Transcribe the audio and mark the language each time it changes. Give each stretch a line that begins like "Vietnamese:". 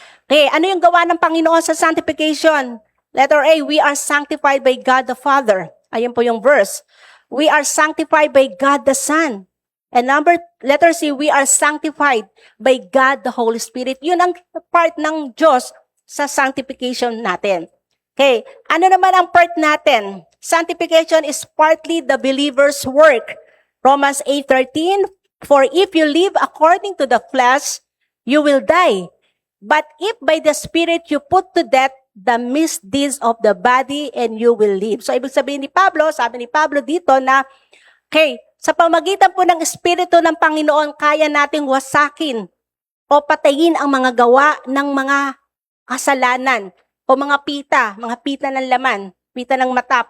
Filipino: Okay, ano yung gawa ng Panginoon sa sanctification?
English: Letter A, we are sanctified by God the Father.
Filipino: Ayun po yung verse.
English: We are sanctified by God the Son. And letter C, we are sanctified by God the Holy Spirit.
Filipino: Yun ang part ng Diyos sa sanctification natin. Okay, ano naman ang part natin?
English: Sanctification is partly the believer's work. Romans 8:13, for if you live according to the flesh, you will die. But if by the Spirit you put to death the misdeeds of the body, and you will live.
Filipino: So, ibig sabihin ni Pablo, sabi ni Pablo dito na, okay, sa pamagitan po ng Espiritu ng Panginoon, kaya nating wasakin o patayin ang mga gawa ng mga kasalanan o mga pita ng laman, pita ng mata.